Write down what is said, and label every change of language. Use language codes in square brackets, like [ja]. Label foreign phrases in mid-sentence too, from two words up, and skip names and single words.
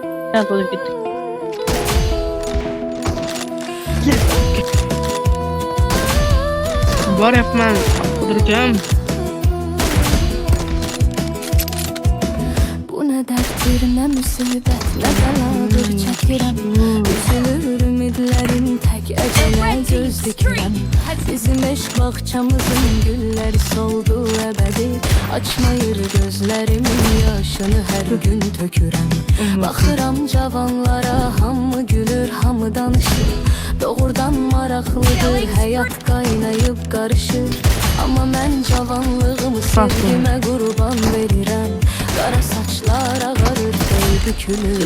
[tr] Ya doğru gittik. Var yapmam. Kuduracağım. [az] Bu ne derttir, ne musibet, ne beladır çəkirəm. Üzülür ümidlərim, tək əcələ göz dikirəm. Bizim eşq bağçamızın gülləri soldu əbədi. Açmayır gözlərimin yaşını hər gün tökürəm. Baxıram cavanlara, hamı gülür, hamı danışır. Doğrudan maraqlıdır, həyat qaynayıb qarışır. Amma mən cavanlığımı sevgimə qurban verirəm. Qara saçlar ağarır, bel bükülür.